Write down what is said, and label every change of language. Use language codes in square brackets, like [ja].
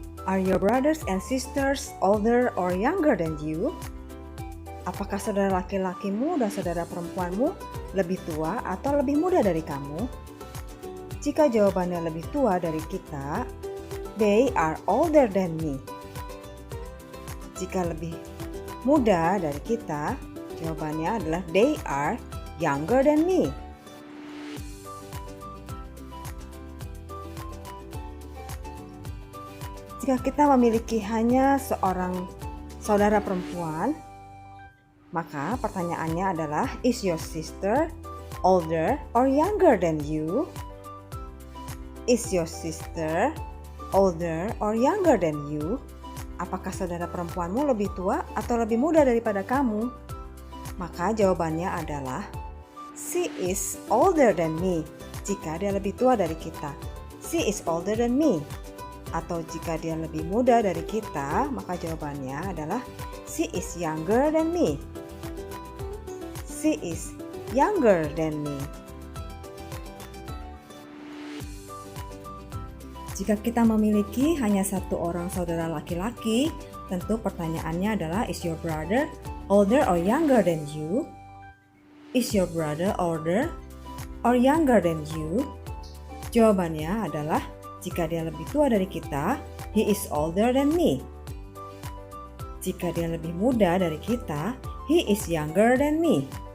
[en] Are your brothers and sisters older or younger than you? [id] Apakah saudara laki-lakimu dan saudara perempuanmu lebih tua atau lebih muda dari kamu? Jika jawabannya lebih tua dari kita, [en] they are older than me. [id] Jika lebih muda dari kita, jawabannya adalah [en] they are younger than me. [id] Jika kita memiliki hanya seorang saudara perempuan, maka pertanyaannya adalah [en] is your sister older or younger than you? Is your sister older or younger than you? [id] Apakah saudara perempuanmu lebih tua atau lebih muda daripada kamu? Maka jawabannya adalah [en] she is older than me. [id] Jika dia lebih tua dari kita, [en] she is older than me. [id] Atau jika dia lebih muda dari kita, maka jawabannya adalah [en] she is younger than me. She is younger than me. [id] Jika kita memiliki hanya satu orang saudara laki-laki, tentu pertanyaannya adalah [en] is your brother older or younger than you? Is your brother older or younger than you? [id] Jawabannya adalah jika dia lebih tua dari kita, [en] he is older than me. [id] Jika dia lebih muda dari kita, [en] he is younger than me.